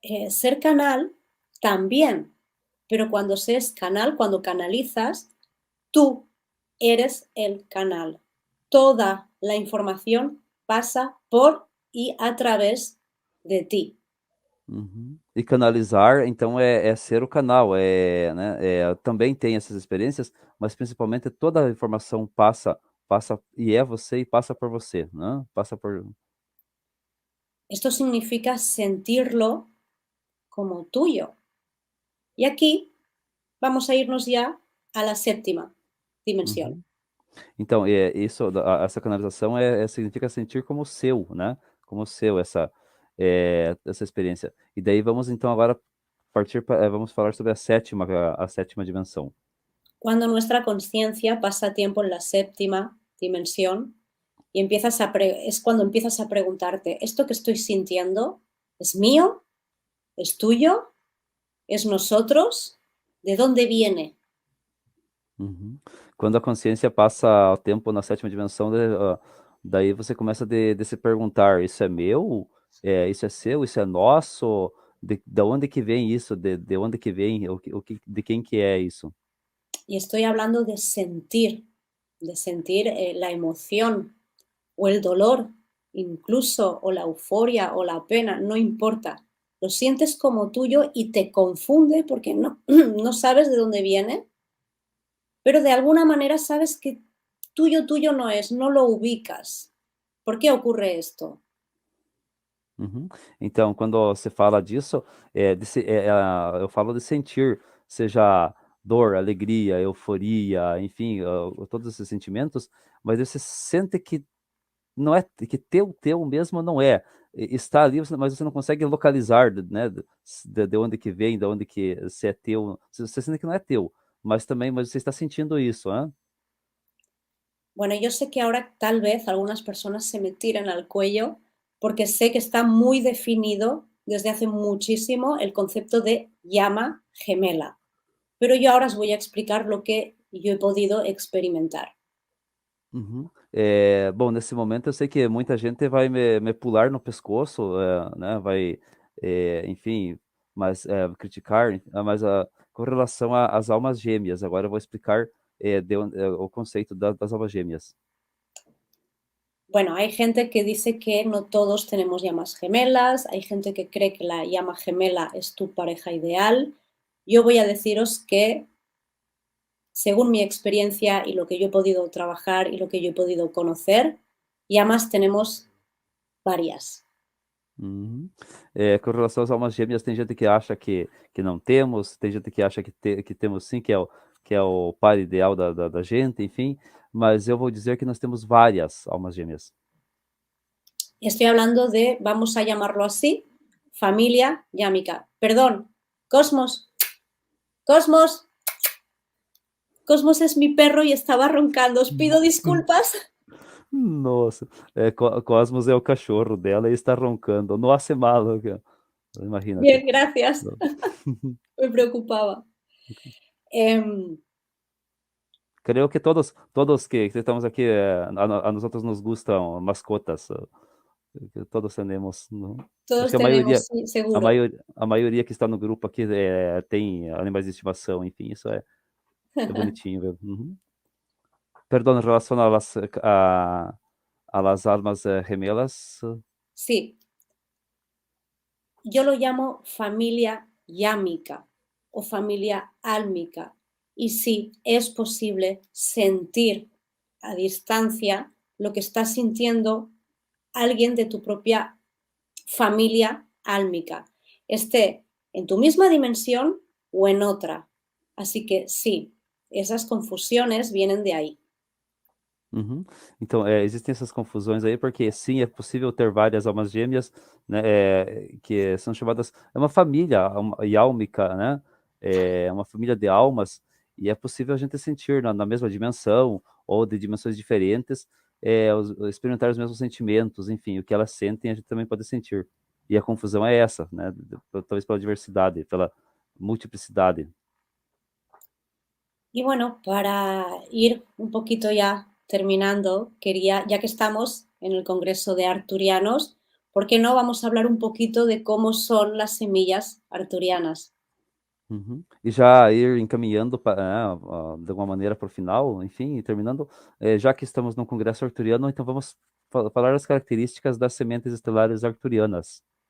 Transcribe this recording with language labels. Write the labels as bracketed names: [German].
[Spanish] Ser canal también, pero cuando se es canal, cuando canalizas, tú eres el canal. Toda la información pasa por y a través de ti. Uhum. [Portuguese] E canalizar, então, é ser o canal, né, também tem essas experiências, mas principalmente toda a informação passa e é você e passa por você, né? Passa por. [Spanish] Esto significa sentirlo como tuyo. Y aquí vamos a irnos ya a la séptima dimensión. Uhum. [Portuguese] Então, essa canalização significa sentir como seu, né? Como seu essa experiência. E daí vamos então agora vamos falar sobre a sétima dimensão. [Spanish] Cuando nuestra conciencia pasa tiempo en la séptima dimensión y es cuando empiezas a preguntarte, ¿esto que estoy sintiendo es mío? ¿Es tuyo? ¿Es nosotros? ¿De dónde viene? Uhum. [Portuguese] Quando a consciência passa o tempo na sétima dimensão, daí você começa de se perguntar, isso é meu? Isso é seu? Isso é nosso? De onde que vem isso? De onde que vem? De quem que é isso? [Spanish] Y estoy hablando de sentir la emoción o el dolor, incluso, o la euforia o la pena, no importa. Lo sientes como tuyo y te confunde porque no, no sabes de dónde viene, pero de alguna manera sabes que tuyo no es, no lo ubicas. ¿Por qué ocurre esto? Uhum. [Portuguese] Então, quando você fala disso, eu falo de sentir, seja dor, alegria, euforia, enfim, todos esses sentimentos, mas você sente que não é que teu mesmo não é. Está ali, mas você não consegue localizar, né, de onde que vem, de onde que se é teu. Você sente que não é teu, mas você está sentindo isso, né? [Spanish] Bueno, yo sé que ahora tal vez algunas personas se me tiran al cuello porque sé que está muy definido desde hace muchísimo el concepto de llama gemela. Pero yo ahora os voy a explicar lo que yo he podido experimentar. Uhum. [Portuguese] Bom, nesse momento eu sei que muita gente vai me pular no pescoço, né? Vai, enfim, mas criticar, mas com relação às almas gêmeas, agora eu vou explicar o conceito das almas gêmeas? [Spanish] Bueno, hay gente que dice que no todos tenemos llamas gemelas, hay gente que cree que la llama gemela es tu pareja ideal. Yo voy a deciros que, según mi experiencia y lo que yo he podido trabajar y lo que yo he podido conocer, llamas tenemos varias. Uhum. [Portuguese] Com relação às almas gêmeas, tem gente que acha que não temos, tem gente que acha que temos sim, que é o par ideal da gente, enfim, mas eu vou dizer que nós temos várias almas gêmeas. [Spanish] Estoy hablando de, vamos a llamarlo así, familia yámica. Perdón, Cosmos, Cosmos, Cosmos es mi perro y estaba roncando. Os pido disculpas. [Portuguese] Nossa, Cosmos é o cachorro dela e está roncando. Nossa, é malo, cara. Imagínate. [Spanish] Bien, gracias. Me preocupaba. Creo que todos que estamos aqui, [Portuguese] a nós outros [Spanish] nos gustam mascotas. [Portuguese] Que todos temos, não? Todos Acho que [Spanish] tenemos, sí, seguro. [Portuguese] a maioria que está no grupo aqui tem animais de estimação, enfim, isso é bonitinho, viu? Uhum. Perdão, em relação [Spanish] a las almas gemelas. Sí. Yo lo llamo familia yámica o familia álmica. Y sí, es posible sentir a distancia lo que está sintiendo alguien de tu propia familia álmica, esté en tu misma dimensión o en otra. Así que sí, esas confusiones vienen de ahí. Uhum. [Portuguese] Então, existem essas confusões aí, porque sim, é possível ter várias almas gêmeas, né, que são chamadas, é uma família yálmica, né, é uma família de almas, e é possível a gente sentir na mesma dimensão, ou de dimensões diferentes, experimentar os mesmos sentimentos, enfim, o que elas sentem, a gente também pode sentir. E a confusão é essa, né, talvez pela diversidade, pela multiplicidade. [Spanish] Y bueno, para ir un poquito ya terminando, quería, ya que estamos en el Congreso de Arturianos, ¿por qué no vamos a hablar un poquito de cómo son las semillas arturianas? Uhum. [Portuguese] E já ir encaminhando de alguma maneira para o final, enfim, e terminando, já que estamos no Congresso Arturiano, então vamos falar as características das sementes estelares arturianas.